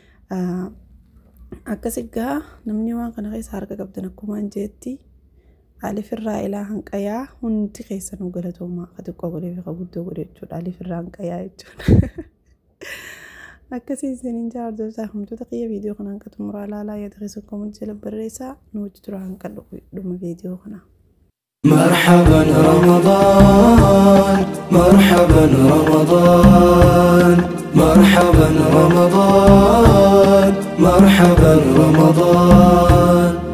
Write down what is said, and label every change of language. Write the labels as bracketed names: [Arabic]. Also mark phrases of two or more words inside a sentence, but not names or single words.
[Oromo] Ah, akkasi gaa namni waan kana keessa harka qabdan akkumaan jeetti alif irraa ilaa hanqayaa hundi keessa nu galatoomaa ka xiqqoo godhee fi ka guddoo godhe jechuudha. Alif irraa hanqayaa jechuudha. Akkasii isiniin jaa hordoftaa hamtoota kiyya viidiyoo kana hanqa xumuraa ilaalaa yaada keessa koomantii jala barreessaa nu wajji tura hanqa dhuma viidiyoo kana. [Arabic] مرحبا رمضان، مرحبا رمضان، مرحبا رمضان، مرحبا رمضان.